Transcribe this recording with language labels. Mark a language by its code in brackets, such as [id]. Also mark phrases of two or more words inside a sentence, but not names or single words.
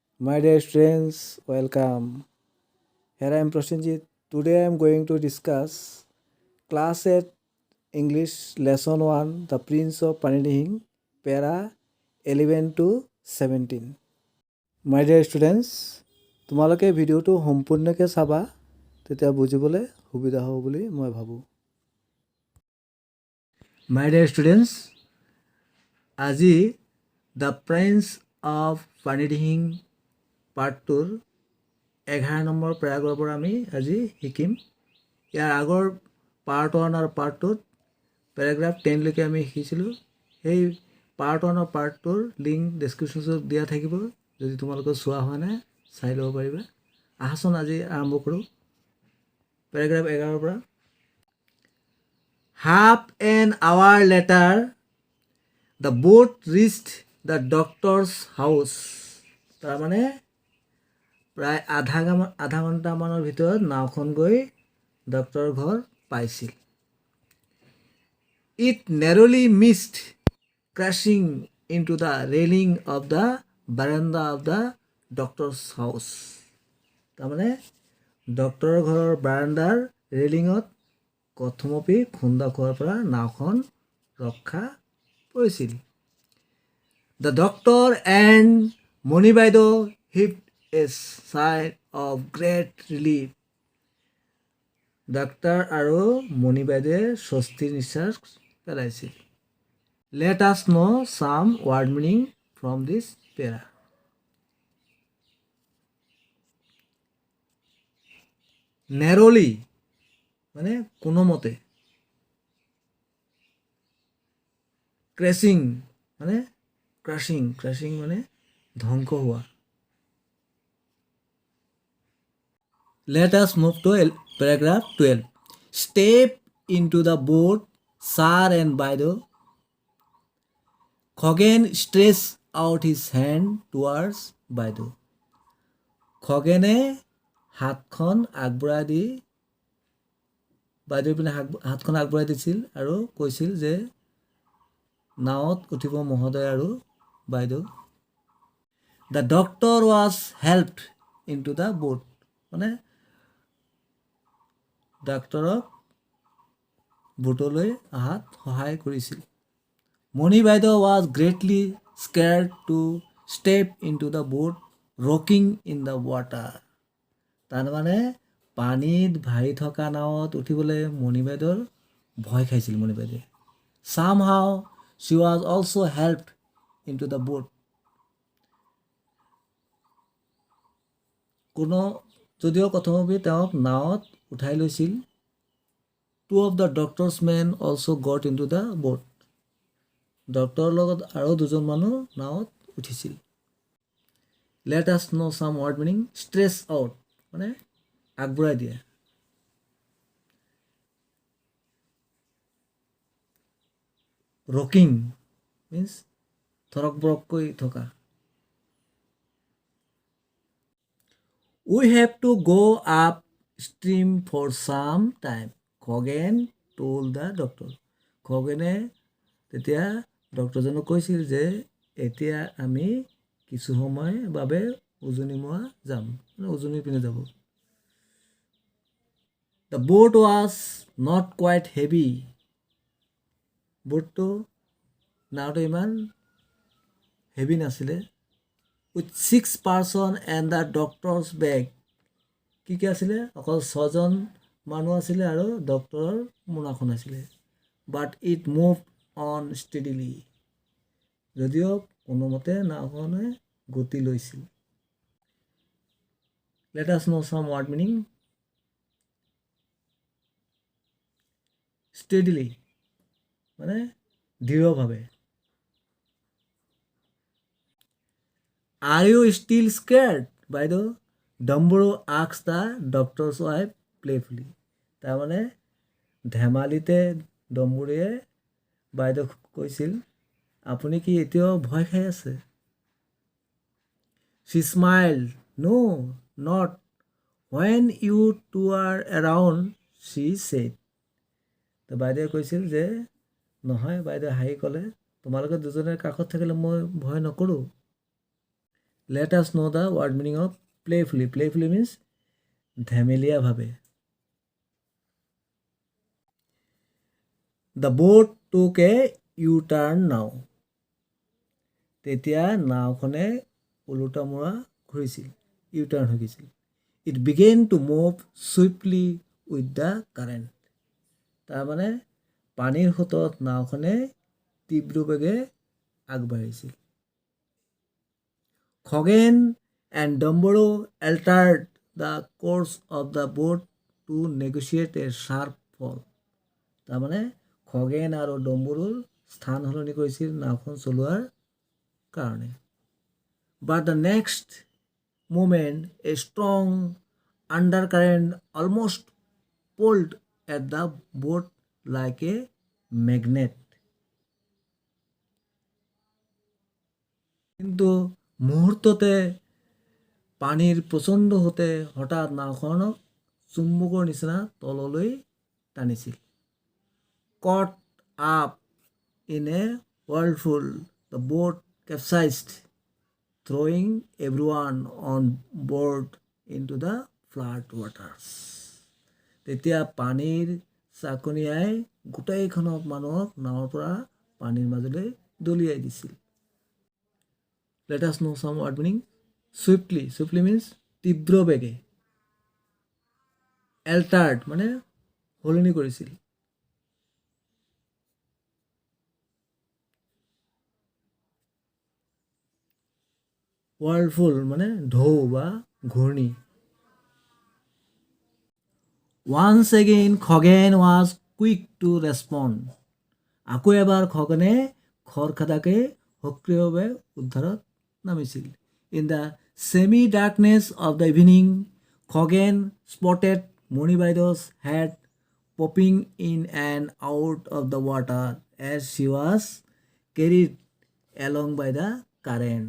[en] My dear students, welcome. Here I am Prasenjit. Today I am going to discuss Class 8 English Lesson 1 The Prince of Panidihing, Para 11 to 17. My dear students, [as] তোমালোকে ভিডিঅ'টো সম্পূৰ্ণকৈ চাবা তেতিয়া বুজিবলৈ সুবিধা হ'ব বুলি মই ভাবোঁ। [en] My dear students, [as] আজি দ্য প্ৰিন্স অফ পানিডিহিং পাৰ্ট 2ৰ 11 নম্বৰ পেৰাগ্ৰাফৰ পৰা আমি আজি শিকিম। ইয়াৰ আগৰ পাৰ্ট 1 আৰু পাৰ্ট 2ত পেৰাগ্ৰাফ 10 লৈকে আমি শিকিছিলোঁ। সেই পাৰ্ট 1 আৰু পাৰ্ট 2ৰ [en] link description [as] দিয়া থাকিব, যদি তোমালোকে চোৱা হোৱা নাই চাই ল'ব পাৰিবা। আহাচোন আজি আৰম্ভ কৰোঁ পেৰাগ্ৰাফ 11ৰ পৰা। [en] Half an hour later, the boat reached the doctor's house. [as] তাৰমানে প্ৰায় আধা ঘণ্টামানৰ ভিতৰত নাওখন গৈ ডক্টৰৰ ঘৰ পাইছিল। [en] It narrowly missed crashing into the railing of the veranda of the doctor's house. [as] তাৰমানে ডক্টৰৰ ঘৰৰ বাৰাণ্ডাৰ ৰেলিঙত কথমপি খুন্দা খোৱাৰ পৰা নাওখন ৰক্ষা পৰিছিল। [en] The doctor and Moni বাইদেউ heaved a sigh of great relief. [as] ডাক্তৰ আৰু মণি বাইদেৱে স্বস্তিৰ নিশ্বাস পেলাইছিল। [en] Let us know some word meaning from this para. [as] Narrowly মানে কোনোমতে, ক্ৰেছিং মানে ক্ৰাছিং মানে ধ্বংস হোৱা। [en] Let us move to paragraph 12. Step into the boat, sir and বাইদেউ. খগেন stretched out his hand towards বাইদেউ. [as] খগেনে হাতখন আগবঢ়াই দি বাইদেউৰ পিনে হাতখন আগবঢ়াই দিছিল আৰু কৈছিল যে নাৱত উঠিব মহোদয় আৰু বাইদেউ। [en] The doctor was helped into the boat. [as] মানে ডাক্তৰক বোটলৈ অহাত সহায় কৰিছিল। [en] মণি বাইদেউ was greatly scared to step into the boat rocking in the water. [as] তাৰমানে পানীত ভাহি থকা নাৱত উঠিবলৈ মণি বাইদেউৰ ভয় খাইছিল মণি বাইদেৱে। [en] Somehow she was also helped into the boat. [as] যদিও কথমপি তেওঁক নাৱত উঠাই লৈছিল। [en] Two of the doctor's men also got into the boat. [as] ডক্টৰৰ লগত আৰু দুজন মানুহ নাৱত উঠিছিল। [en] Let us know some word meaning. Stretch out [as] মানে আগবঢ়াই দিয়া। [en] Rocking means [as] থৰক বৰককৈ থকা। [en] We have to go upstream for some time. খগেন told the doctor. [as] খগেনে তেতিয়া ডক্টৰজনক কৈছিল যে এতিয়া আমি কিছু সময় বাবে উজনিমুৱা যাম, মানে উজনিৰ পিনে যাব। [en] The boat was not quite heavy. [as] বোটটো নাওটো ইমান হেভি নাছিলে। [en] With 6 person and the doctor's bag. [as] কি আছিলে? অকল 6জন মানুহ আছিলে আৰু ডক্টৰৰ মোনাখন আছিলে। [en] But it moved on steadily. [as] যদিও কোনোমতে নাওখনে গতি লৈছিল। [en] Let us know some word meaning. [as] Steadily মানে দৃঢ়ভাৱে। [en] Are you still scared, [as] বাইদেউ? [en] ডম্বৰু asked the doctor's wife playfully. [as] তাৰমানে ধেমালিতে ডম্বৰুৱে বাইদেউক কৈছিল, আপুনি কি এতিয়াও ভয় খাই আছে? [en] She smiled. No, not when you two are around, she said. [as] তো বাইদেৱে কৈছিল যে নহয়, বাইদেৱে হাঁহি ক'লে, তোমালোকে দুজনে কাষত থাকিলে মই ভয় নকৰোঁ। [en] let us know the word meaning of playfully. Playfully means ধেমেলীয়াভাৱে. The boat took a U-turn now. [as] তেতিয়া নাওখনে ওলোটা মৰা ঘূৰিছিল, ইউটাৰ্ণ হৈ গৈছিল. [en] It began to move swiftly with the current. [as] তাৰমানে পানীৰ সোঁতত নাওখনে তীব্ৰ বেগে আগবাঢ়িছিল. [en] Khoghen and Domboro altered the course of the boat to negotiate a sharp fall. [as] তাৰমানে খগেন আৰু ডম্বৰুৰ স্থান সলনি কৰিছিল নাওখন চলোৱাৰ কাৰণে. [en] But the next moment, a strong undercurrent almost pulled at the boat like a magnet. [as] কিন্তু মুহূৰ্ততে পানীৰ প্ৰচণ্ড হতে হঠাৎ নাওখনক চুম্বকৰ নিচিনা তললৈ টানিছিল. [en] Caught up in a whirlpool, the boat capsized, throwing everyone on board into the flood waters. [as] তেতিয়া পানীৰ চাকনিয়াই গোটেইখন মানুহক নাৱৰ পৰা পানীৰ মাজলৈ দলিয়াই দিছিল. [en] Let us know some word meaning. Swiftly. Swiftly means [as] তীব্ৰ বেগে. Altered মানে সলনি কৰিছিল. Whirlpool মানে ঢৌ বা ঘূৰ্ণি. [en] Once again, Khoghen was quick to respond. [as] আকৌ এবাৰ খগেনে খৰখেদাকে সক্ৰিয়ভাৱে উদ্ধাৰত নামিছিল. [en] In the semi-darkness of the evening, Khoghen spotted Moni Baido's head popping in and out of the water as she was carried along by the current.